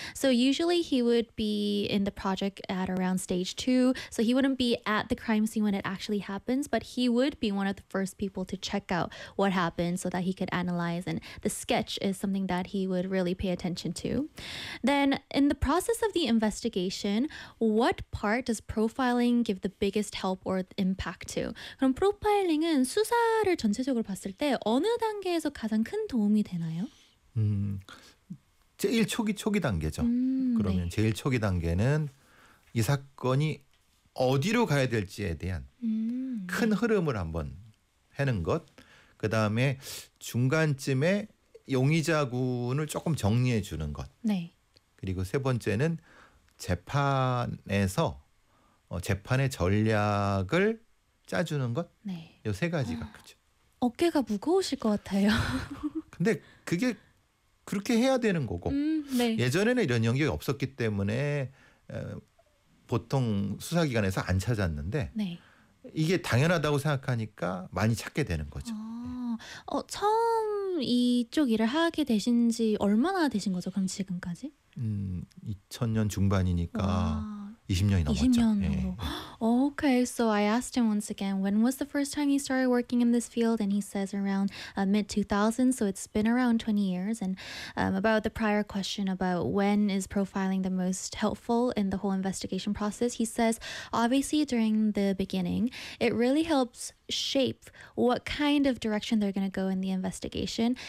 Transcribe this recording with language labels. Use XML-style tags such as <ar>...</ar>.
<en>So usually he would be in the project at around stage two, so he wouldn't be at the crime scene when it actually happens, but he would be one of the first people to check out what happened so that he could analyze. And the sketch is something that he would really pay attention to. Then in the process of the investigation, what part does profiling give the biggest help or impact to?</en> <ko>그럼 프로파일링은 수사를 전체적으로 봤을 때 어느 단계에서 가장 큰 도움이 되나요? 제일 초기 단계죠. 그러면 네. 제일 초기 단계는 이 사건이 어디로 가야 될지에 대한 큰 흐름을 한번 해는 것. 그다음에 중간쯤에 용의자군을 조금 정리해 주는 것. 네. 그리고 세 번째는 재판에서 재판의 전략을 짜주는 것. 네. 요 세 가지가 크죠. 어깨가 무거우실 것 같아요. 근데 그게 그렇게 해야 되는 거고 네. 예전에는 이런 연기가 없었기 때문에 보통 수사기관에서 안 찾았는데 네. 이게 당연하다고 생각하니까 많이 찾게 되는 거죠. 처음 이쪽 일을 하게 되신 지 얼마나 되신 거죠? 그럼 지금까지? 2000년 중반이니까 20년이 넘었죠. 20년으로. 네.</ko> <en>Okay, so I asked him once again, when was the first time you started working in this field? And he says around mid-2000s, so it's been around 20 years. And about the prior question about when is profiling the most helpful in the whole investigation process, he says, obviously during the beginning, it really helps shape what kind of direction they're going to go in the investigation.</en>